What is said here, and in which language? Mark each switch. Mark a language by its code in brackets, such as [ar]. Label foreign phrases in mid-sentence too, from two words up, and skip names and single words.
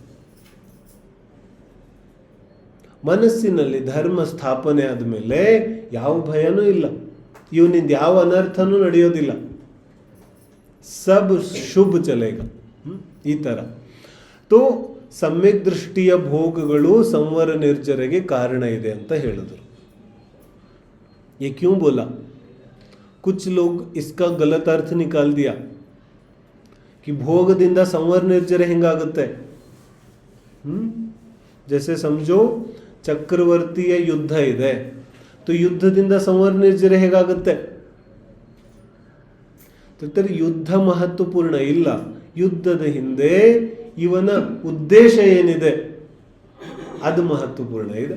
[kn] ಮನಸ್ಸಿನಲ್ಲಿ ಧರ್ಮ ಸ್ಥಾಪನೆ ಆದಮೇಲೆ ಯಾವ ಭಯನೂ ಇಲ್ಲ, ಇವನಿಂದ ಯಾವ ಅನರ್ಥನೂ ನಡೆಯೋದಿಲ್ಲ. [hi] सब शुभ चलेगा. [kn] ಈ ಥರ ಸಮ್ಯಕ್ ದೃಷ್ಟಿಯ ಭೋಗಗಳು ಸಂವರ ನಿರ್ಜರೆಗೆ ಕಾರಣ ಇದೆ ಅಂತ ಹೇಳಿದ್ರು. [hi] ये क्यों बोला? कुछ लोग इसका गलत अर्थ निकाल दिया कि [kn] ಭೋಗದಿಂದ ಸಂವರ ನಿರ್ಜರೆ ಹೆಂಗಾಗುತ್ತೆ. [hi] जैसे समझो [kn] ಚಕ್ರವರ್ತಿಯ ಯುದ್ಧ ಇದೆ, ಯುದ್ಧದಿಂದ ಸಂವರ ನಿರ್ಜರೆ ಹೇಗಾಗುತ್ತೆ? ಯುದ್ಧ ಮಹತ್ವಪೂರ್ಣ ಇಲ್ಲ, ಯುದ್ಧದ ಹಿಂದೆ ಇವನ ಉದ್ದೇಶ ಏನಿದೆ ಅದು ಮಹತ್ವಪೂರ್ಣ ಇದೆ.